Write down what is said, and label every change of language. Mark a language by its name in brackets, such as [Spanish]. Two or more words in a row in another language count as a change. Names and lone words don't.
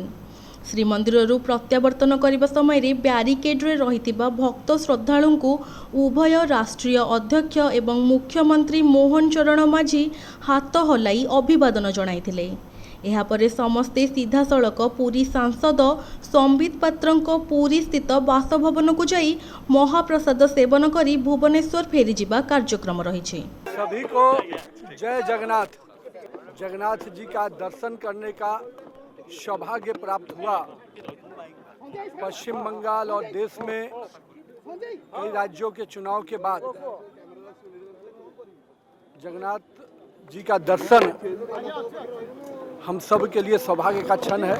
[Odia] ଶ୍ରୀମନ୍ଦିରରୁ ପ୍ରତ୍ୟାବର୍ତ୍ତନ କରିବା ସମୟରେ ବ୍ୟାରିକେଡ୍ରେ ରହିଥିବା ଭକ୍ତ ଶ୍ରଦ୍ଧାଳୁଙ୍କୁ ଉଭୟ ରାଷ୍ଟ୍ରୀୟ ଅଧ୍ୟକ୍ଷ ଏବଂ ମୁଖ୍ୟମନ୍ତ୍ରୀ ମୋହନ ଚରଣ ମାଝୀ ହାତ ହଲାଇ ଅଭିବାଦନ ଜଣାଇଥିଲେ। ଏହାପରେ ସମସ୍ତେ ସିଧାସଳଖ ପୁରୀ ସାଂସଦ ସମ୍ବିତ ପାତ୍ରଙ୍କ ପୁରୀ ସ୍ଥିତ ବାସଭବନକୁ ଯାଇ ମହାପ୍ରସାଦ ସେବନ କରି ଭୁବନେଶ୍ୱର ଫେରିଯିବା କାର୍ଯ୍ୟକ୍ରମ ରହିଛି। [Hindi] सभी को जय जगन्नाथ। जगन्नाथ जी का दर्शन करने का सौभाग्य प्राप्त हुआ। पश्चिम बंगाल और देश में कई राज्यों के चुनाव के बाद जगन्नाथ जी का दर्शन हम सब के लिए सौभाग्य का क्षण है।